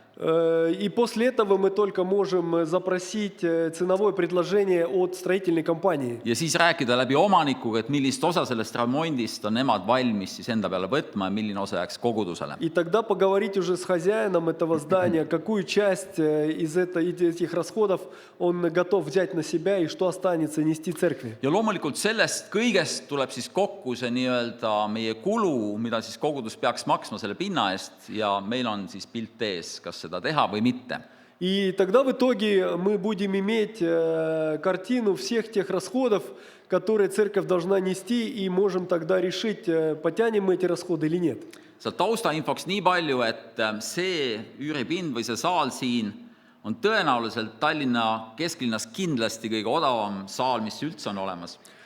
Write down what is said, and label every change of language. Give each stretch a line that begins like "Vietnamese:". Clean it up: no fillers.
Russian: И после этого мы только можем запросить ценовое предложение от строительной компании.
Estonian: Ja siis rääkida läbi omanikuga, et millist osa sellest remondist on nemad valmis siis enda peale võtma ja milline osa jääks kogudusele.
Russian: И тогда поговорить уже с хозяином этого здания, какую часть из этих расходов он готов взять на себя и что останется нести церкви.
Estonian: Ja loomulikult sellest kõigest tuleb siis kokku see nii-öelda meie kulu, mida siis kogudus peaks maksma selle pinna eest ja meil on siis pilt ees, kas seda teha või mitte.
Russian: И тогда в итоге мы будем иметь картину всех тех расходов, которые церковь должна нести, и можем тогда решить, потянем мы эти расходы или нет.
Estonian: Seal taustainfoks nii palju, et see üüripind või see saal siin on tõenäoliselt Tallinna kesklinnas kindlasti kõige odavam saal, mis üldse on olemas.